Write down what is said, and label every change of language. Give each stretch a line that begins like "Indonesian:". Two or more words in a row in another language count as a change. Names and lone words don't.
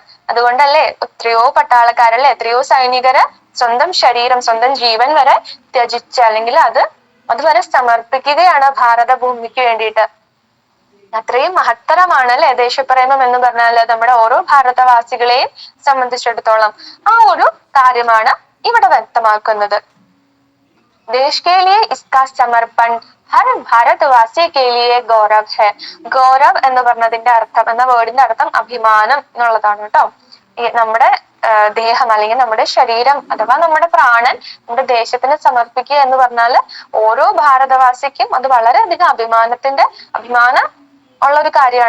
Malayalam: അതുകൊണ്ടല്ലേ എത്രയോ പട്ടാളക്കാരല്ലേ, എത്രയോ സൈനികര് സ്വന്തം ശരീരം, സ്വന്തം ജീവൻ വരെ ത്യജിച്ച് അല്ലെങ്കിൽ അതുവരെ സമർപ്പിക്കുകയാണ് ഭാരതഭൂമിക്ക് വേണ്ടിയിട്ട്. അത്രയും മഹത്തരമാണ് അല്ലെ ദേശപ്രേമം എന്ന് പറഞ്ഞാൽ. നമ്മുടെ ഓരോ ഭാരതവാസികളെയും സംബന്ധിച്ചിടത്തോളം ആ ഒരു കാര്യമാണ് ഇവിടെ വ്യക്തമാക്കുന്നത്.
Hindi: देश के लिए इसका समर्पण हर भारतवासी के लिए गौरव है.
Malayalam: ഗൗരവ് എന്ന് പറഞ്ഞതിന്റെ അർത്ഥം, എന്ന വേർഡിന്റെ അർത്ഥം അഭിമാനം എന്നുള്ളതാണ് കേട്ടോ. നമ്മുടെ ദേഹം അല്ലെങ്കിൽ നമ്മുടെ ശരീരം അഥവാ നമ്മുടെ പ്രാണൻ നമ്മുടെ ദേശത്തിന് സമർപ്പിക്കുക എന്ന് പറഞ്ഞാല് ഓരോ ഭാരതവാസിക്കും അത് വളരെയധികം അഭിമാനം ഉള്ള ഒരു കാര്യമാണ്.